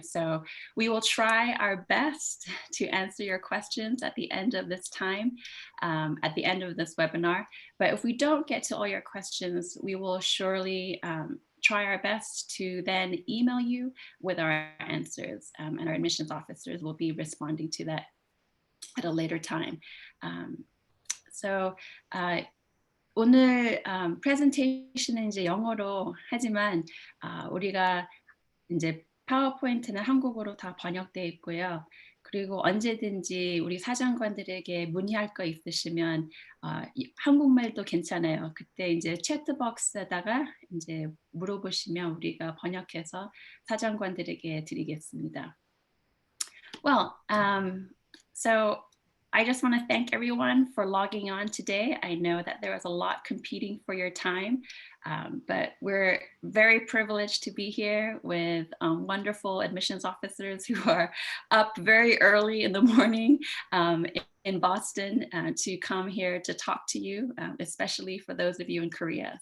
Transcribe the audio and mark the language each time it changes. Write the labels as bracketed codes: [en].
[en] So we will try our best to answer your questions at the end of this time, at the end of this webinar. But if we don't get to all your questions, we will surely try our best to then email you with our answers, and our admissions officers will be responding to that at a later time. [ko] So 오늘 프레젠테이션은 이제 영어로 하지만 우리가 이제 파워포인트는 한국어로 다 번역되어 있고요. 그리고 언제든지 우리 사장관들에게 문의할 거 있으시면 한국말도 괜찮아요. 그때 이제 채트박스에다가 이제 물어보시면 우리가 번역해서 사장관들에게 드리겠습니다. [en] Well, so I just want to thank everyone for logging on today. I know that there was a lot competing for your time, but we're very privileged to be here with wonderful admissions officers who are up very early in the morning in Boston to come here to talk to you, especially for those of you in Korea.